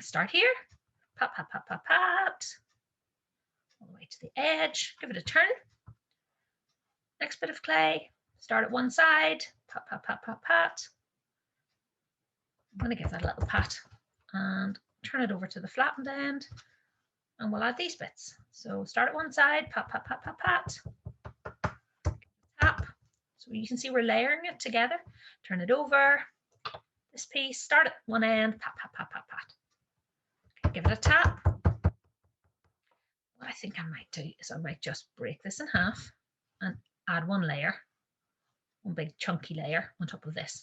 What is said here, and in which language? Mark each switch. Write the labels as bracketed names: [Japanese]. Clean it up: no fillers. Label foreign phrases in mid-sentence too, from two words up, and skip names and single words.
[English] Start here, pat, pat, pat, pat, pat, all the way to the edge, give it a turn. Next bit of clay, start at one side, pat, pat, pat, pat, pat. I'm going to give that a little pat and turn it over to the flattened end. And we'll add these bits. So start at one side, pat, pat, pat, pat, pat, tap. So you can see we're layering it together. Turn it over. This piece, start at one end, pat, pat, pat, pat, pat. Okay, give it a tap. What I think I might do is I might just break this in half and add one layer, one big chunky layer on top of this.